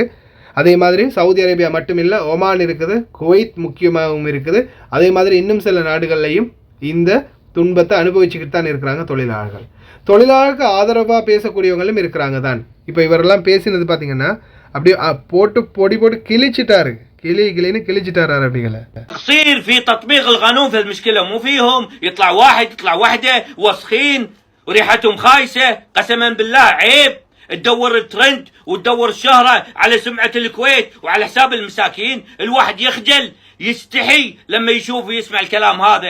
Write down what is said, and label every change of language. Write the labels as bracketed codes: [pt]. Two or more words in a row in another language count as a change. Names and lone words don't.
[ta] அதே மாதிரி சவுதி அரேபியா மட்டும் இல்லை, ஒமான் இருக்குது, குவைத் முக்கியமாகவும் இருக்குது. அதே மாதிரி இன்னும் சில நாடுகள்லையும் இந்த துன்பத்தை அனுபவிச்சுக்கிட்டு தான் இருக்கிறாங்க தொழிலாளர்கள். தொழிலாளருக்கு ஆதரவாக பேசக்கூடியவங்களும் இருக்கிறாங்க தான். இப்போ இவரெல்லாம் பேசினது பார்த்தீங்கன்னா அப்படியே போட்டு பொடி போட்டு கிழிச்சிட்டாரு, கிளின்னு கிழிச்சிட்டாரு அரபிகளை. [ar] تصير في تطبيق القانون في المشكله مو فيهم، يطلع واحد يطلع وحده وسخين وريحتهم خايسه، قسما بالله عيب تدور الترند وتدور الشهره على سمعه الكويت وعلى حساب المساكين. الواحد يخجل يستحي لما يشوف ويسمع الكلام هذا.